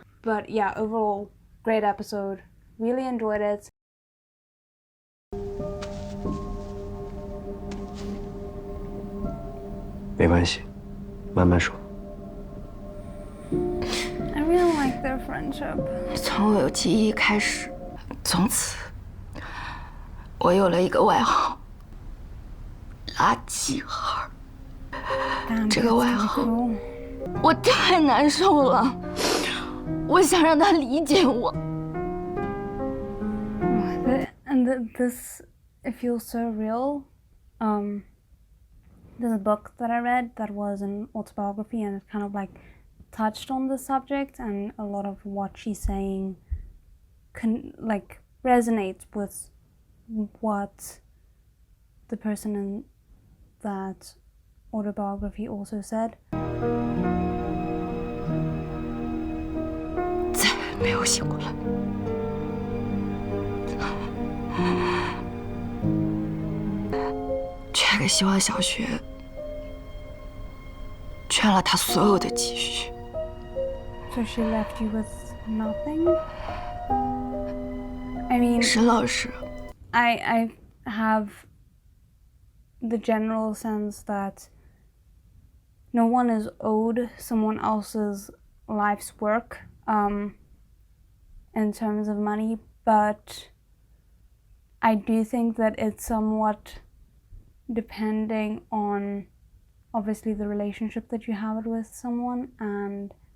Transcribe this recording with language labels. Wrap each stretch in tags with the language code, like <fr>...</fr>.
<en>But yeah, overall, great episode. Really enjoyed it. I really like their friendship.</en> <zh>从我有记忆开始，从此我有了一个外号——垃圾孩。这个外号我太难受了，我想让他理解我。</zh> <en>And this, it feels so real. There's a book that I read that was an autobiography, and it kind of like touched on the subject, and a lot of what she's saying like resonates with what the person in that autobiography also said.</en> <zh>再没有醒过来。这个希望小学圈了他所有的积蓄。</zh> <en>So she left you with nothing? I mean,</en> <zh>沈老师</zh> <en>I have the general sense that no one is owed someone else's life's work in terms of money, but I do think that it's somewhat depending on obviously the relationship that you have with someone and</en>